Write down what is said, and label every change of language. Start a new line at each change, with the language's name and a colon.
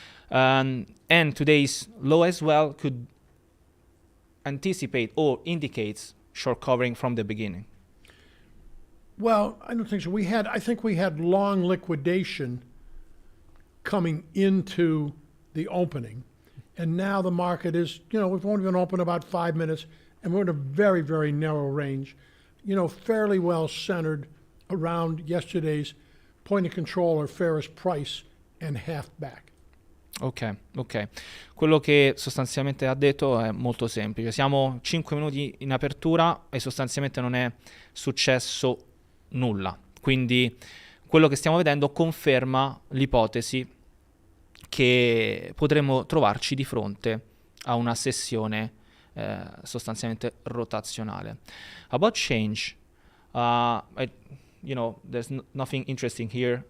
English: And today's low as well could anticipate or indicates short covering from the beginning. Well, I don't think so. I think we had long liquidation coming into the opening, And now the market is, we've only been open about 5 minutes, and we're in a very, very narrow range, fairly well centered around yesterday's point of control or fairest price and half back. Ok.
Italian: Quello che sostanzialmente ha detto è molto semplice. Siamo 5 minuti in apertura e sostanzialmente non è successo nulla. Quindi quello che stiamo vedendo conferma l'ipotesi che potremmo trovarci di fronte a una sessione sostanzialmente rotazionale.
English: About change, there's nothing interesting here.